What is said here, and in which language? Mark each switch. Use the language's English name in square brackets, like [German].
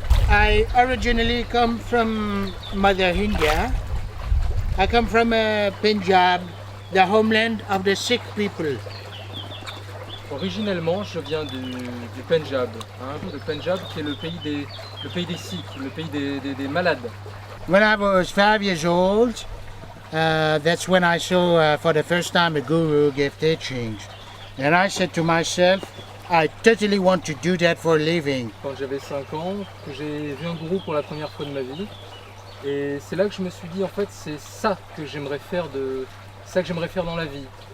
[English] I originally come from Mother India. I come from Punjab, the homeland of the Sikh people. [French] Originellement, je viens du Pendjab, le Pendjab qui est le pays des Sikhs, le pays des malades. [English] When I was 5 years old, that's when I saw for the first time a guru give teachings. And I said to myself, I totally want to do that for a living. [French] Quand j'avais 5 ans, que j'ai vu un gourou pour la première fois de ma vie. Et c'est là que je me suis dit, en fait, c'est ça que j'aimerais faire dans la vie.